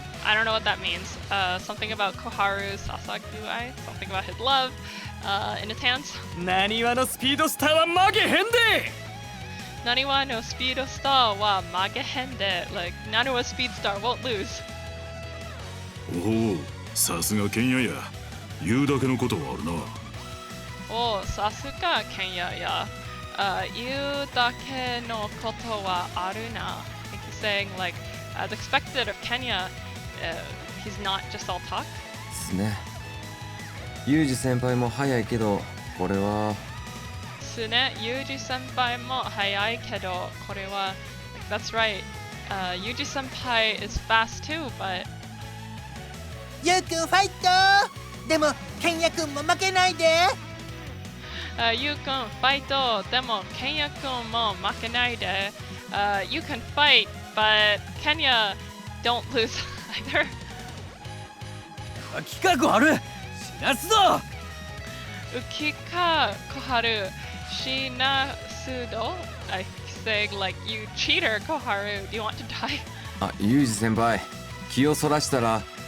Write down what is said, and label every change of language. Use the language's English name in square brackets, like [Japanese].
[English] I don't know what that means. Something about Koharu's Sasaku-ai, something about his love in his hands. [Japanese] Naniwaのスピードスターは曲げへんで Naniwa no speed star wa magehen de. [English] Like, Naniwa speed star won't lose. [Japanese] おお、さすがケンヤや。言うだけのことはあるな。 Oh, Sasuga Kenya ya. You dake no koto wa aru na. [English] I think he's saying, like, as expected of Kenya, he's not just all talk. [Japanese] ですね。ユージ先輩も早いけど、これは。すね、ユージ先輩も早いけど、これは、 [English] that's right. ユージ先輩 is fast too, but [Japanese] ゆうくんファイトでもケンヤくんも負けないでゆうくんファイトでもケンヤくんも負けないで [English] You can fight, but Kenya don't lose either. [Japanese] 企画あるしなすぞ浮か小春しなすど [English] he's saying like, you cheater, Koharu, do you want to die? [Japanese] あ、ユージ先輩、気をそらしたら。